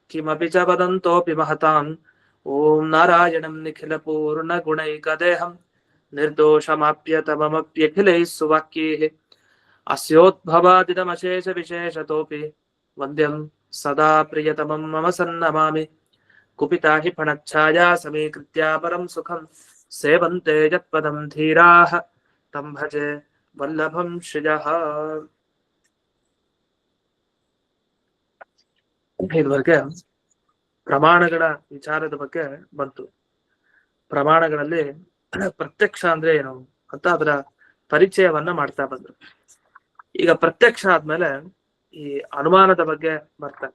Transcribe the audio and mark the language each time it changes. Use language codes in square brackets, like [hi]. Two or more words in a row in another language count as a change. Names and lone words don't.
[sa] च वदन्तोऽपि महताम् ॐ नारायणं निखिल पूर्ण गुणैकदेहं निर्दोषमाप्यतममप्यखिलैः सुवाक्यैः अस्योद्भवादिदमशेष विशेषतोऽपि वन्द्यं सदा प्रियतमं मम सन्नमामि कुपिता हि फणच्छाया समीकृत्या परं सुखं सेवन्ते यत्पदं धीराः तं भजे वल्लभं श्रियः. [kn] ಇದುವರೆಗೆ ಪ್ರಮಾಣಗಳ ವಿಚಾರದ ಬಗ್ಗೆ ಬಂತು. ಪ್ರಮಾಣಗಳಲ್ಲಿ ಪ್ರತ್ಯಕ್ಷ ಅಂದ್ರೆ ಏನು ಅಂತ ಅದರ ಪರಿಚಯವನ್ನ ಮಾಡ್ತಾ ಬಂದ್ರು. ಈಗ ಪ್ರತ್ಯಕ್ಷ ಆದ್ಮೇಲೆ ಈ ಅನುಮಾನದ ಬಗ್ಗೆ ಬರ್ತಾರೆ.